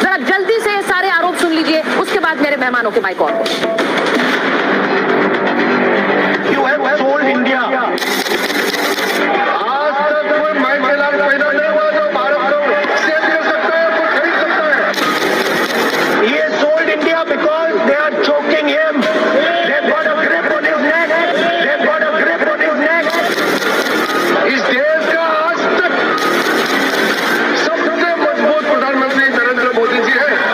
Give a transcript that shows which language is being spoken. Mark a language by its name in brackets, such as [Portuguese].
[Hindi] जरा जल्दी से ये सारे आरोप सुन लीजिए, उसके बाद मेरे मेहमानों के mic on. [English] You have sold India. [Hindi] आज तक कोई माइक के लाल पैदा नहीं हुआ जो भारत को सेल कर सकता है, कोई खरीद सकता है। [English] He has sold India because they are choking him. They've got a grip on his neck. They've got a grip on his neck. [Hindi] इस देश का आज तक सबसे मजबूत प्रधानमंत्री नरेंद्र मोदी जी है।